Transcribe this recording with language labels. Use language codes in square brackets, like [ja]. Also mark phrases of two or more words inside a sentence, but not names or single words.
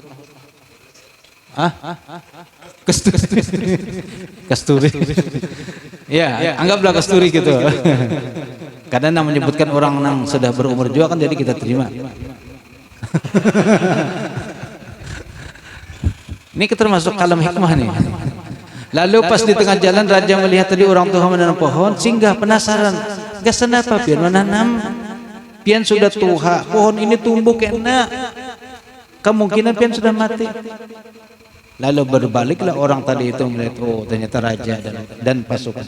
[id] Kasturi. Ya, anggaplah kasturi gitu. Karena menyebutkan orang yang sudah berumur juga kan, jadi kita terima. Ini termasuk kalam hikmah nih. Lalu pas di tengah jalan raja melihat tadi orang tua menanam pohon, singgah penasaran. [bjn] Gasan apa pian menanam? Pian sudah tua, pohon ini tumbuh kena. [id] Kemungkinan pian sudah mati. Lalu berbaliklah orang tadi itu melihat, oh ternyata raja dan pasukan.